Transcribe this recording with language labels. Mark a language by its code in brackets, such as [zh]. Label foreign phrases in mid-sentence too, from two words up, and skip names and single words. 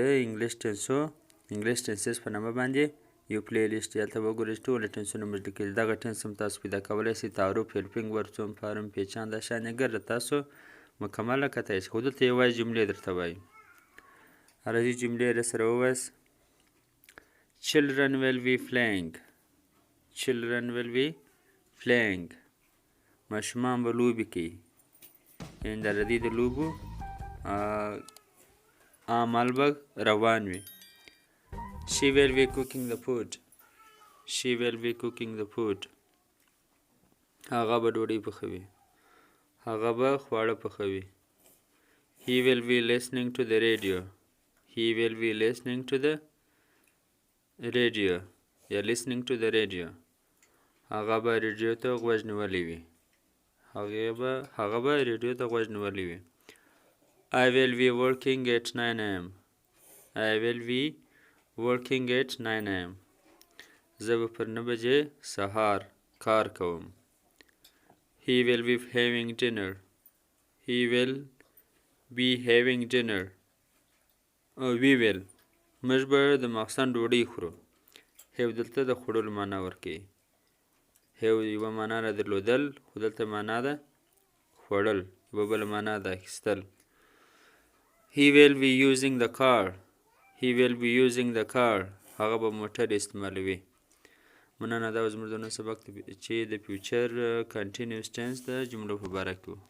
[en] English tenses [ps] په نامه باندې یو پلی لیست دی هلته وګورئ چې ټول ټینسونه موږ لیکلي دغه ټینس هم تاسو پیدا کولی سئ تعارف [en] helping verb [ps] سوم فارم پیچان دا شان ګرده تاسو مکمله کتای شئ خو دلته یوازې جملې درته وایي راځئ جملې راسره ووایاست [en] children will be [ps] playing ماشومان به لوبې کوي یعنې د دې د لوبو عمل به روان وي [en] She will be cooking the food. [ps] هغه به ډوډۍ پخوي. هغه به خواړه پخوي. [en] He will be listening to the radio. یا listening to the radio. [ps] هغه به رادیو ته غوږ نیولی وي. [en] I will be working at 9 a.m. [ps] زه به پر 9 بجې سهار کار کوم. [en] He will be having dinner. We will. [ps] موږ به د ماخستن ډوډۍ خورو. have دلته د خوړلو معنا ورکوي. have یوه معنا را درلودل خو دلته معنا ده خوړل یوه بله معنا ده اخیستل. [en] He will be using the car. [ps] هغه به موټر استعمالوي. مننه دا زموږ د نن سبق چې د [en] future continuous tense [ps] د جملو په باره کې و